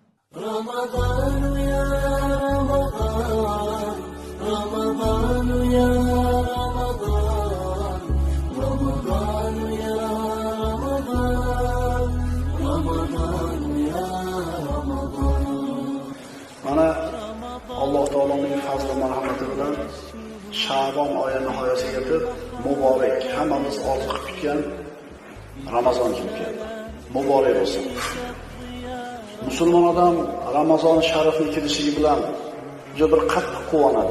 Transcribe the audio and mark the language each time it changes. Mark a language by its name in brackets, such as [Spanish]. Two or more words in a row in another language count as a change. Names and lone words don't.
[Arabic] رمضان يا رمضان رمضان يا رمضان رمضان يا رمضان رمضان يا رمضان. [Uzbek] Mana Alloh taoloning fazli marhamati bilan Sha'bon oyi nihoyasiga yetib, muborak, hammamiz orziqib kutgan Ramazon kelib keldi. Muborak bo'lsin. Musulmon odam Ramazon sharifni kelishligi bilan juda bir qattiq quvonadi.